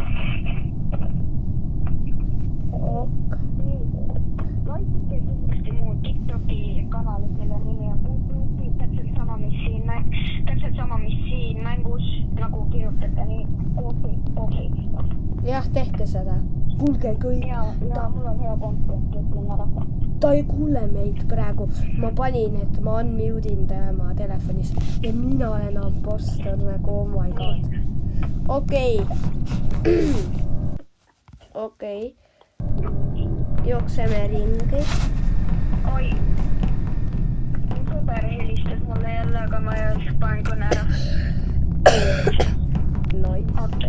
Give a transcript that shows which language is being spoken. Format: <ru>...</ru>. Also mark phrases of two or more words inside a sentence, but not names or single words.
<et>Laitke kindlasti mu TikToki kanali, mille nimi on Kuupi, täpselt sama, mis siin mängus, nagu kirjutate nii Kuupi. Jah, tehke seda. Kuulge kõik. Ja mul on hea kontent, ütlen ära. Ta ei kuule meid praegu. Ma panin, et ma unmute'in tema telefonis ja mina olen impostor nagu,</et> <en>oh my god.</en> <et>Okei. Jookseme ringi. Oi. Mun sõber helistas mulle jälle, aga ma just panen kõne ära. Nice.</et>